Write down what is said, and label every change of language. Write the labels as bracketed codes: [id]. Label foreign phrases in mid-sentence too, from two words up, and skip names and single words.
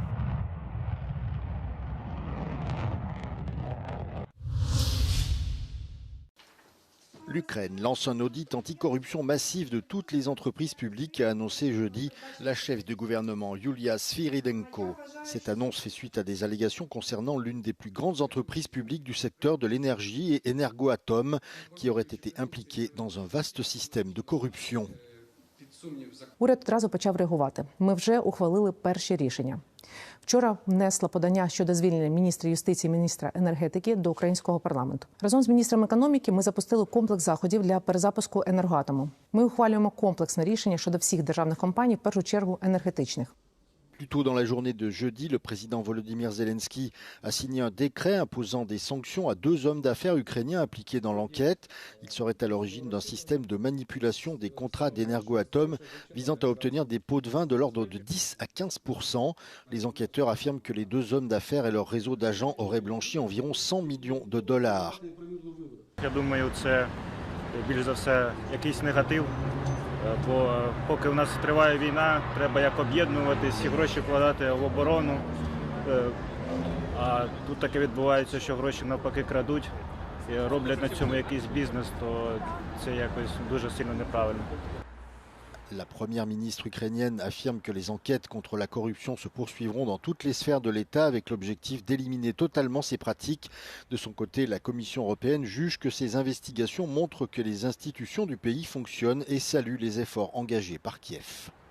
[fr] L'Ukraine lance un audit anticorruption massif de toutes les entreprises publiques, a annoncé jeudi la chef du gouvernement Yulia Sviridenko. Cette annonce fait suite à des allégations concernant l'une des plus grandes entreprises publiques du secteur de l'énergie et Energoatom, qui aurait été impliquée dans un vaste système de corruption. [uk] Уряд одразу почав реагувати. Ми вже ухвалили перші рішення. Вчора внесла подання щодо звільнення міністра юстиції і міністра енергетики до українського парламенту. Разом з міністром економіки ми запустили комплекс заходів для перезапуску енергоатому. Ми ухвалюємо комплексне рішення щодо всіх державних компаній, в першу чергу енергетичних. [fr] Plus tôt dans la journée de jeudi, le président Volodymyr Zelensky a signé un décret imposant des sanctions à 2 hommes d'affaires ukrainiens impliqués dans l'enquête. Ils seraient à l'origine d'un système de manipulation des contrats d'Energoatom visant à obtenir des pots de vin de l'ordre de 10 à 15%. Les enquêteurs affirment que les 2 hommes d'affaires et leur réseau d'agents auraient blanchi environ 100 millions de dollars. [uk] Я думаю, це більш за все якийсь негатив. Бо поки у нас триває війна, треба як об'єднувати, всі гроші вкладати в оборону. А тут таке відбувається, що гроші навпаки крадуть і роблять на цьому якийсь бізнес, то це якось дуже сильно неправильно. [fr] La première ministre ukrainienne affirme que les enquêtes contre la corruption se poursuivront dans toutes les sphères de l'État avec l'objectif d'éliminer totalement ces pratiques. De son côté, la Commission européenne juge que ces investigations montrent que les institutions du pays fonctionnent et salue les efforts engagés par Kiev.